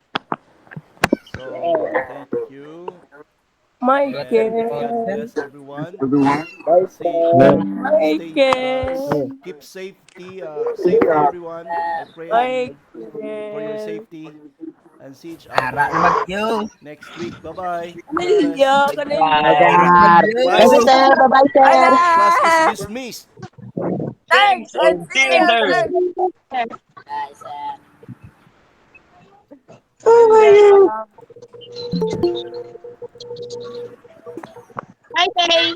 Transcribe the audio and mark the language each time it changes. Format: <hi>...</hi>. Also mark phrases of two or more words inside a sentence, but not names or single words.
<en>So, thank you. And God Michael. bless everyone. Michael. Keep safety everyone. I pray for your Michael. safety and see each</en> <hil>Ara</hil> <en>other</en> <hil>na bagyo.</hil> <en>next week. Bye-bye. God bless.</en> <hil>Kaninyo, kaninyo.</hil> <en>Bye.</en> <hil>Ara na bagyo.</hil> <en>Thank you, sir. Bye-bye, sir. Class is Ala! dismissed. Thanks and And see you, dinner. sir. Bye, sir. Bye, sir.</en>